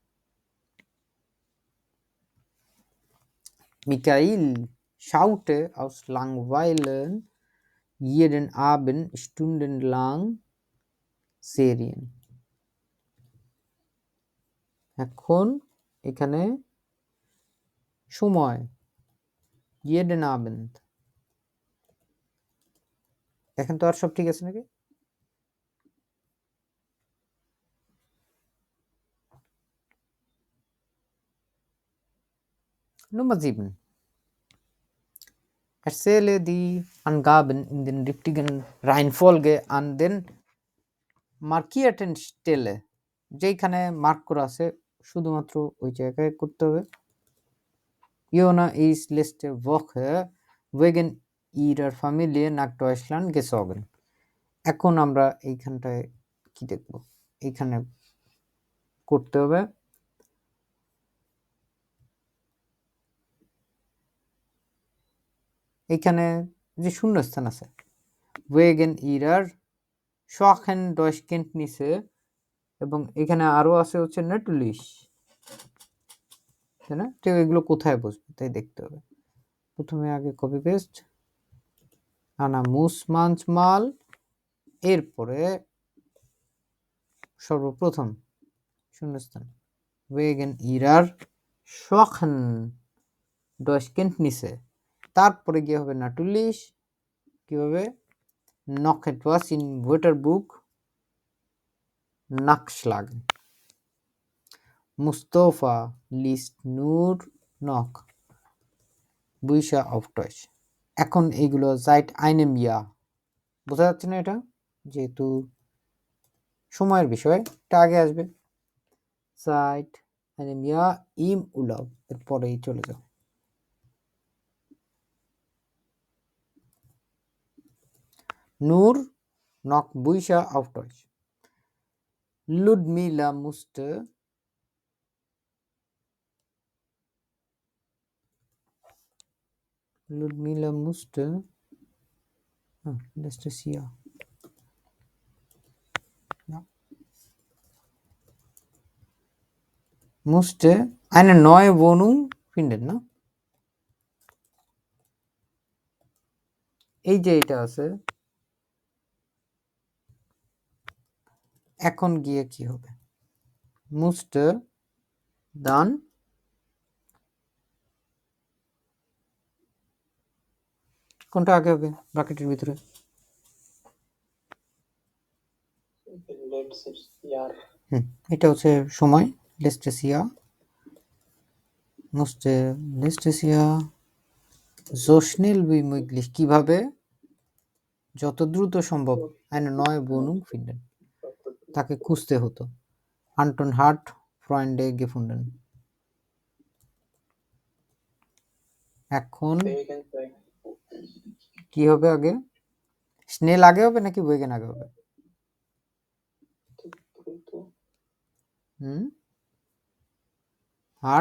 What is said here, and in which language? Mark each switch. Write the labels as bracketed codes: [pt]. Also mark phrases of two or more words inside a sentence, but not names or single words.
[de] Michael schaute aus Langweilen jeden Abend stundenlang Serien। [bn] এখন এখানে সময় [de] jeden Abend, [bn] এখন তো আর সব ঠিক আছে নাকি? [de] Nummer 7, erzähle die Angaben in den richtigen Reihenfolge an den markierten Stelle। [bn] যেখানে মার্ক করা আছে শুধুমাত্র ওই জায়গায় করতে হবে। [de] Jona ist letzte Woche wegen ihrer Familie nach Deutschland gezogen। [bn] এখন আমরা এইখানটায় কি দেখব? এইখানে করতে হবে এইখানে যে শূন্যস্থান আছে [de] wegen ihrer schwachen Deutschkenntnisse, [bn] এবং এখানে আরো আছে হচ্ছে natürlich, তাই না? তো এগুলো কোথায় বসবে তাই দেখতে হবে। প্রথমে আগে [en] copy paste, [de] Anna muss manchmal, [bn] এরপরে সর্বপ্রথম শূন্যস্থান [de] wegen ihrer schwachen Deutschkenntnisse, [bn] তারপরে গিয়ে হবে natürlich, কিভাবে [de] noch etwas in Wörterbuch nachschlagen। Mustafa liest nur noch Bücher auf Deutsch। [bn] এখন এইগুলো [de] seit einem Jahr, [bn] বোঝা যাচ্ছে না? এটা যেহেতু সময়ের বিষয় এটা আগে আসবে, [de] seit einem Jahr im Urlaub, [bn] এরপরেই চলে যাও। [de] nur noch Bücher auf Deutsch। Ludmila musste letztes Jahr, ja, musste eine neue Wohnung finden, [bn] না? এই যে এটা আছে, এখন গিয়ে কি হবে? [de] musste dann [bn] কোনটা আগে হবে ব্র্যাকেটের ভিতরে? [de] letztes Jahr [bn] এটা হচ্ছে সময়, [de] letztes Jahr musste letztes Jahr so schnell wie möglich, [bn] কিভাবে যত দ্রুত সম্ভব [de] eine neue Wohnung finden, [bn] তাকে খুঁজতে হতো। [de] Anton hat Freunde gefunden। [bn] এখন কি হবে আগে? স্নেল আগে হবে নাকি ওয়েগেন আগে হবে? হাট